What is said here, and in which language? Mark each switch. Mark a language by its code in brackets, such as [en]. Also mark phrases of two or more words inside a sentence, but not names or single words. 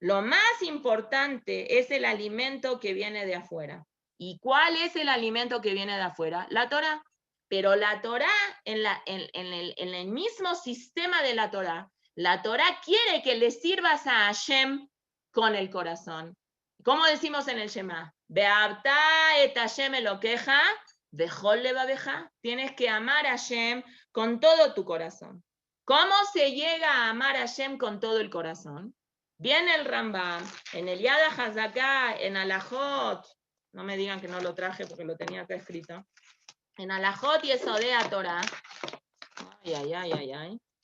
[es] Lo más importante es el alimento que viene de afuera. ¿Y cuál es el alimento que viene de afuera? La Torá. Pero la Torá, en el mismo sistema de la Torá quiere que le sirvas a Hashem con el corazón. ¿Cómo decimos en el Shema? [he] ואהבת את השם אלוהיך, בכל לבבך. [es] Tienes que amar a Hashem con todo tu corazón. ¿Cómo se llega a amar a Hashem con todo el corazón? Viene el Rambam, en el Yad HaZaká, en Alajot, no me digan que no lo traje porque lo tenía acá escrito, en Alajot Yesodei HaTorah, ay.